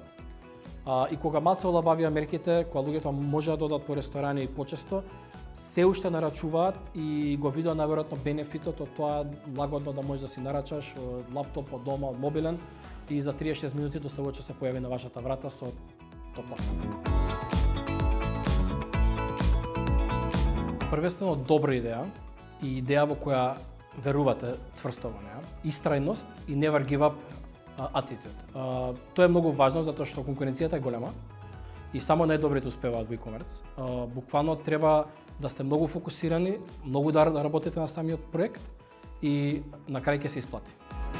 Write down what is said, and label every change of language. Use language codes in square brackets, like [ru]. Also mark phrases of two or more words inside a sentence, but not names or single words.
[mk] И кога малце олабавија мерките, кога луѓето може да додат по ресторани и почесто, се уште нарачуваат и го видоа наверојатно бенефитот од тоа лагодно да можеш да си нарачаш од лаптоп, од дома, од мобилен и за 36 минути доставувачот се појави на вашата врата со топла храна. Првенствено добра идеја и идеја во која верувате цврсто во неа, истрајност и [en] never give up attitude. [mk] Тоа е многу важно затоа што конкуренцијата е голема и само најдобрите успеваат во e-commerce. Буквално треба да сте многу фокусирани, многу да работите на самиот проект и на крај ќе се исплати.